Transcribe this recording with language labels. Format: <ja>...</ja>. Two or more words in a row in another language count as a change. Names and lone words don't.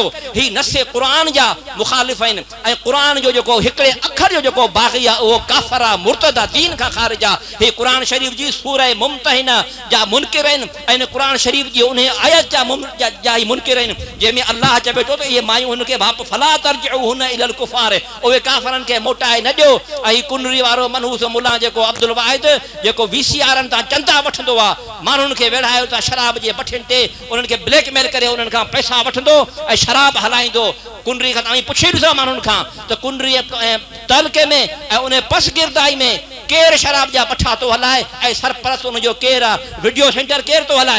<sd>ही नसे क़ुर जा मुखालिफ़ आहिनि, ऐं क़ुर जो जेको हिकिड़े अखर जो जेको बाग़ी आहे उहो काफ़र आहे, मुर्तद आहे, दीन खां ख़ारिज आहे। ही क़ुर शरीफ़ जी सूरह मुम्तहिना जा मुनकिर आहिनि, ऐं क़ुर शरीफ़ जी उन आयत जा ही मुनकिर आहिनि, जंहिंमें अल्लाह चवे थो त इहे मायूं हुनखे वापसि</sd> <ar>فلا ترجعوهن إلى الكفار,</ar> <sd>उहे काफ़रनि खे मोटाए न ॾियो। ऐं कुनरी वारो मनहूस मुला जेको अब्दुल वाहिद जेको VCRनि तां चंदा वठंदो आहे, माण्हुनि खे वेढ़ायो था शराब जे भठियुनि ते, उन्हनि खे ब्लैकमेल करे उन्हनि खां पैसा वठंदो ऐं शराब हलाईंदो। कुनरी खां तव्हां पुछी ॾिसो माण्हुनि खां त कुनरी तलके में ऐं उन पस गिरदाई में केरु शराब जा पठा थो हलाए ऐं सरपरस्त उनजो केरु आहे, वीडियो सेंटर केरु थो हलाए।</sd>